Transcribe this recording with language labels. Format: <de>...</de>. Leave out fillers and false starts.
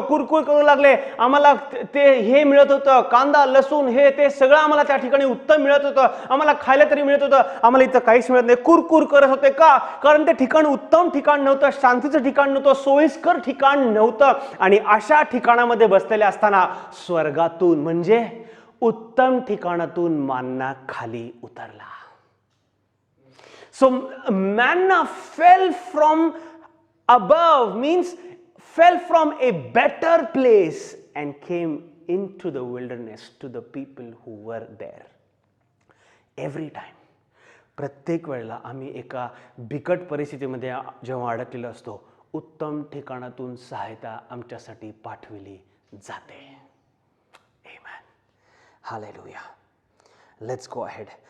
<mr>कुरकुर करू लागले, आम्हाला ते हे मिळत होतं, कांदा लसूण हे ते सगळं आम्हाला त्या ठिकाणी उत्तम मिळत होतं, आम्हाला खायला तरी मिळत होतं, आम्हाला इथं काहीच मिळत नाही. कुरकुर करत होते. का? कारण ते ठिकाण उत्तम ठिकाण नव्हतं, शांतीचं ठिकाण नव्हतं, सोयीस्कर ठिकाण नव्हतं. आणि अशा ठिकाणामध्ये बसलेले असताना स्वर्गातून म्हणजे उत्तम ठिकाणातून मन्ना खाली उतरला.</mr> <en>So manna fell from above, means fell from a better place and came into the wilderness to the people who were there. Every time,</en> <mr>प्रत्येक वेळेला आम्ही एका बिकट परिस्थितीमध्ये जेव्हा अडकलेलो असतो, उत्तम ठिकाणातून सहायता आमच्यासाठी पाठविली जाते.</mr> <en>Amen. Hallelujah. Let's go ahead.</en>